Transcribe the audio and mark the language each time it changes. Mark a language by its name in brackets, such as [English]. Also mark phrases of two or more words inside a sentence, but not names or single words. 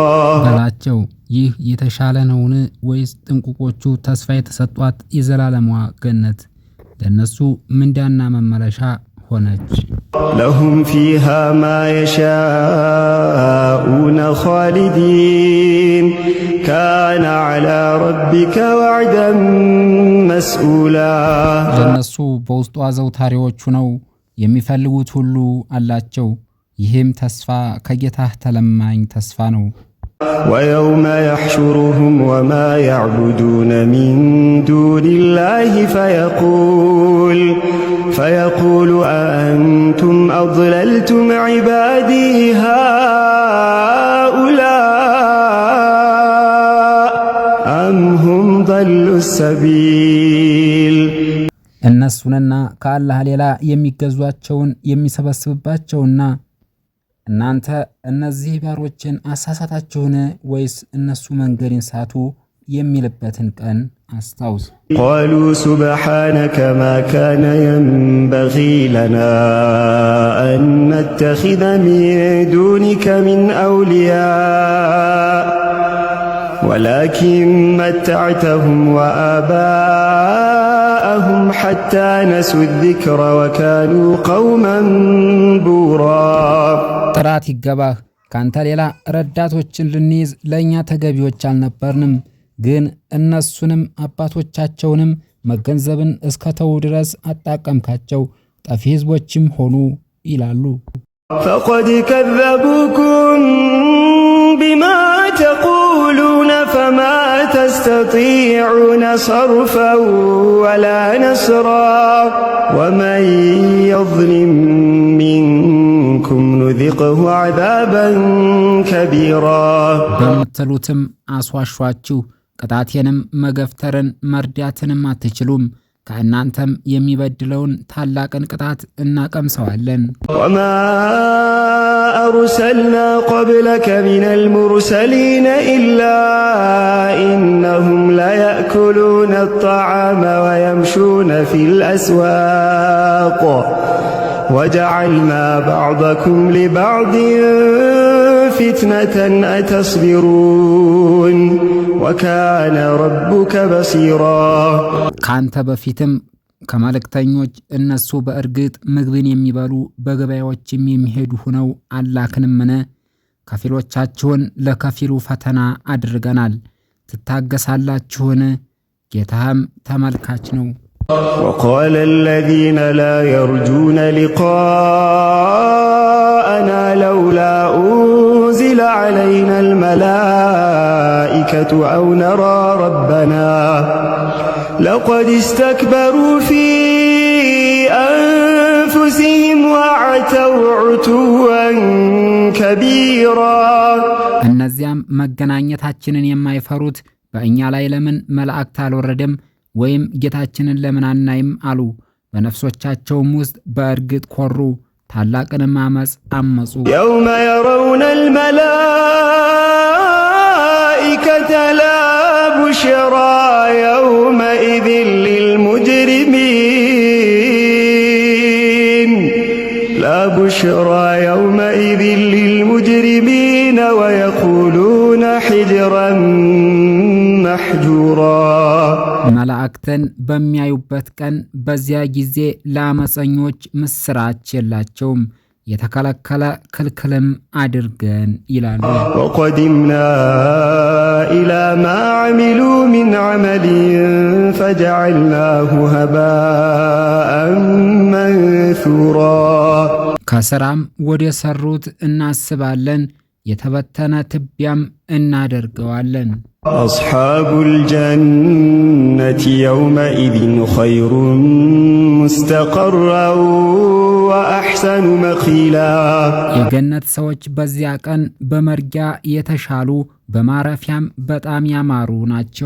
[Amharic] በላቸው ይህ የተሻለ ነውን ወይስ ጥንቁቆቹ ተስፋ የተሰጧት የዘላለሟ ገነት ለነሱ ምንዳና መመለሻ ሆነች። [Arabic] لهم فيها ما يشاءون خالدين كان على ربك وعدا مسؤولا [Amharic] ለነሱ በውስጧ ዘውታሪዎቹ ነው የሚፈልጉት ሁሉ አላቸው። ይህም ተስፋ ከጌታህ ተለማኝ ተስፋ ነው። [Arabic] ويوم يحشرهم وما يعبدون من دون الله فيقول أأنتم أضللتم عبادي هؤلاء أم هم ضلوا السبيل [Amharic] እነሱንና ከአላህ ሌላ የሚገዟቸውን የሚሰበስብባቸውና እናንተ እነዚህ ባሮችን አሳሳታችሁን ወይስ እነሱ መንገድን ሳቱ የሚልበትን ቀን አስታውስ። [Arabic] قالوا سبحانك ما كان ينبغي لنا أن نتخذ من دونك من أولياء ولكن متعتهم وآباءهم حتى نسوا الذكر وكانوا قوما بورا [Amharic] ጥራት ይገባህ ካንተ ሌላ ረዳቶችን ልንይዝ ለኛ ተገቢዎች አልነበርንም፣ ግን እነሱንም አባቶቻቸውንም መገንዘብን እስከተው ድረስ አጣቀምካቸው፣ ጠፊ ህዝቦችም ሆኑ ይላሉ። [Arabic] فقد كذبوكم بما تقولون فما تستطيعون صرفا ولا نصرا ومن يظلم منكم نذقه عذابا كبيرا [Amharic] በምትሉትም አስዋሿችሁ፣ ቅጣቴንም መገፍተርን መርዳትንም አትችሉም፣ ከእናንተም የሚበድለውን ታላቅን ቅጣት እናቀምሰዋለን። [Arabic] وما أرسلنا قبلك من المرسلين إلا إنهم ليأكلون الطعام ويمشون في الأسواق وجعلنا بعضكم لبعض فتنة أتصبرون وكان ربك بصيرا [Amharic] ካንተ በፊትም ከመልእክተኞች እነሱ በእርግጥ ምግብን የሚበሉ በገበያዎችም የሚሄዱ ሆነው አላክንምን? ከፊሎቻችሁን ለከፊሉ ፈተና አድርገናል። ትታገሳላችሁን? ጌታህም ተመልካች ነው። [Arabic] وقال الذين لا يرجون لقاءنا لولا أنزل علينا الملائكة أو نرى ربنا لقد استكبروا في أنفسهم وعتوا عتوا كبيرا [Amharic] እነዚያም መገናኘታችንን የማይፈሩት በእኛ ላይ ለምን መላእክት አልወረደም ወይም ጌታችንን ለምን አናይም አሉ። በነፍሶቻቸውም ውስጥ በእርግጥ ኮሩ፣ ታላቅንም አመጽ አመጹ። [Arabic] يوم يرون الملائكة لا بشرى يومئذ للمجرمين لا بشرى يومئذ للمجرمين ويقولون حجرا محجورا [Amharic] መላእክተን በሚያዩበት ቀን በዚያ ጊዜ ለአመፀኞች ምስራች የላቸውም የተከለከለ ክልክልም አድርገን ይላሉ። [Arabic] وقدمنا إلى ما عملوا من عمل فجعلناه هباء منثورا [Amharic] ከስራም ወደ ሰሩት እናስባለን የተበተነ ትቢያም እናደርገዋለን። [Arabic] أصحاب الجنة يومئذ خير مستقرا وأحسن مقيلا [Amharic] የገነት ሰዎች በዚያ ቀን በመርጊያ የተሻሉ በማረፊያም በጣም ያማሩ ናቸው።